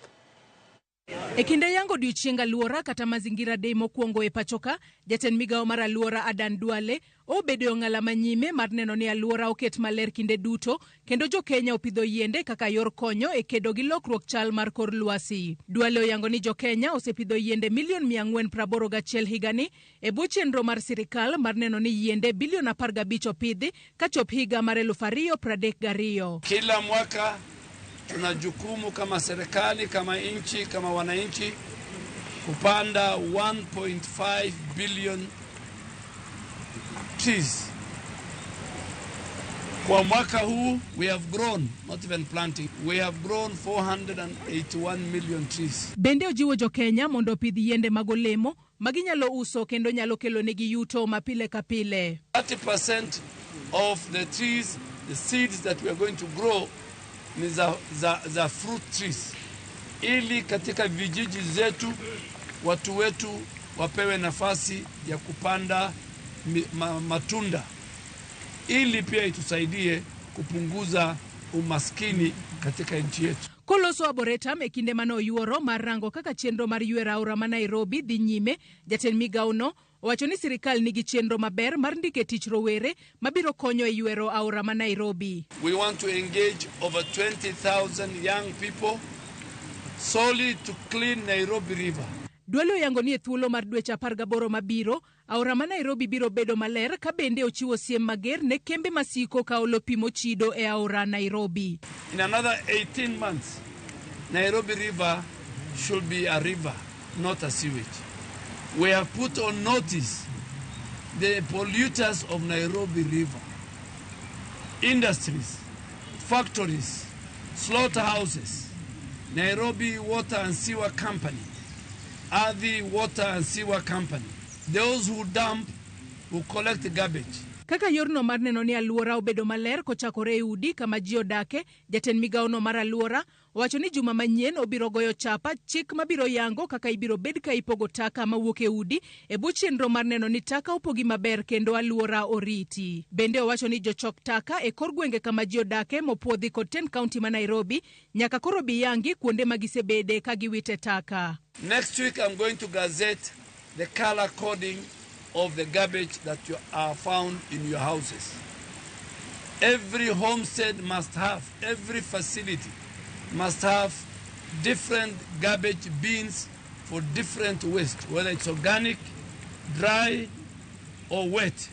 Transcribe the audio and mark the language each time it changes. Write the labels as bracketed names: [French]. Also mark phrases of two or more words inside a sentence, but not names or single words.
[Luo (Kenya and Tanzania)] E kinde yango odiochieng' aluora kata Mazingira Day mokwongo e pachoka, jatend migawo mar aluora Aden Duale obedo ng'ala manyime mar neno ni aluora oket maler kinde duto, kendo jo Kenya opidho yiende kaka yor konyo e kedo gi lokruok chal mar kor lwasi. Duale oyango ni jo Kenya osepidho yiende milion 481 higani e bwo chenro mar sirikal mar neno ni yiende bilion 15 opidhi kachop higa mar 2032. [Swahili] Kila mwaka tuna jukumu kama serikali, kama nchi, kama wananchi kupanda 1.5 [English] billion trees. [Swahili] Kwa mwaka huu [English] we have grown, not even planting, we have grown 481 million trees. [Luo (Kenya and Tanzania)] Bende ojiwo jo Kenya mondo opidh yiende mag olemo maginyalo uso kendo nyalo kelo negi yuto mapile ka pile. [English] 30% of the trees, the seeds that we are going to grow [Swahili] ni za [English] fruit trees, [Swahili] ili katika vijiji zetu watu wetu wapewe nafasi ya kupanda matunda, ili pia itusaidie kupunguza umaskini katika nchi yetu. [Luo (Kenya and Tanzania)] Koloso Aboretam e kinde mano yuoro mar rango kaka chenro mar yuero aora ma Nairobi dhi nyime, jatend migawo no owacho ni sirikal nigi chenro maber mar ndike tich rowere mabiro konyo e yuero aora ma Nairobi. [English] We want to engage over 20,000 young people solely to clean Nairobi River. [Luo (Kenya and Tanzania)] Dualo yango ni e thuolo mar dweche 18 mabiro, aora ma Nairobi biro bedo maler ka bende ochiwo siem mager ne kembe masiko ka olo pimo chido e aora Nairobi. [English] In another 18 months, Nairobi River should be a river, not a sewage. We have put on notice the polluters of Nairobi River. Industries, factories, slaughterhouses, Nairobi Water and Sewer Company, Ardhi Water and Sewer Company, those who dump, who collect garbage. [Luo (Kenya and Tanzania)] Kaka yorno mar neno ni aluora obedo maler kochakore e udi kama ji odake, jatend migawo no mar aluora owacho ni juma manyien obiro goyo chapa chik mabiro yango kaka ibiro bed ka ipogo taka mawuok e udi e bwo chenro mar neno ni taka opogi maber kendo alwora oriti. Bende owacho ni jochok taka e kor gwenge kama ji odake mopuodhi kod 10 kaunti ma Nairobi nyaka koro bi yangi kuonde magisebede ka giwite taka. [English] Next week I'm going to gazette the color coding of the garbage that you are found in your houses. Every homestead must have, every facility must have different garbage bins for different waste, whether it's organic, dry, or wet.